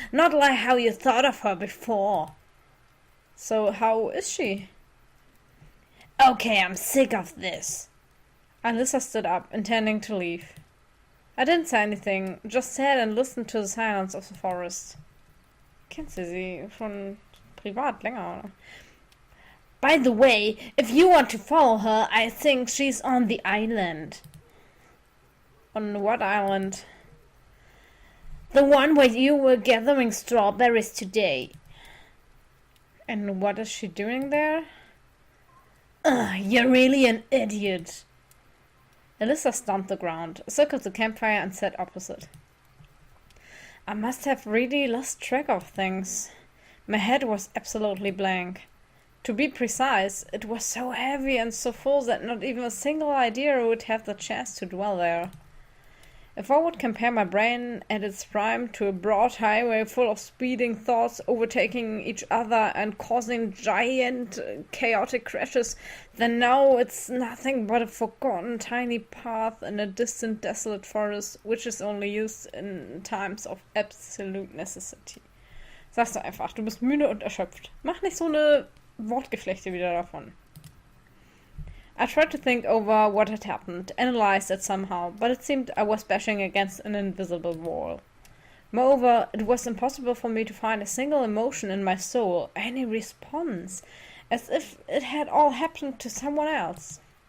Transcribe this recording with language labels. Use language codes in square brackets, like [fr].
[en] Not like how you thought of her before. So how is she? Okay, I'm sick of this. Alyssa stood up, intending to leave. I didn't say anything, just sat and listened to the silence of the forest. [de] Kennst du sie schon privat länger, oder? [en] By the way, if you want to follow her, I think she's on the island. On what island? The one where you were gathering strawberries today. And what is she doing there? You're really an idiot. Alyssa stomped the ground, circled the campfire and sat opposite. I must have really lost track of things. My head was absolutely blank. To be precise, it was so heavy and so full that not even a single idea would have the chance to dwell there. If I would compare my brain at its prime to a broad highway full of speeding thoughts overtaking each other and causing giant chaotic crashes, then now it's nothing but a forgotten tiny path in a distant desolate forest, which is only used in times of absolute necessity. [de] Sag's doch einfach, du bist müde und erschöpft. Mach nicht so eine Wortgeflechte wieder davon. [en] I tried to think over what had happened, analyzed it somehow, but it seemed I was bashing against an invisible wall. Moreover, it was impossible for me to find a single emotion in my soul, any response, as if it had all happened to someone else.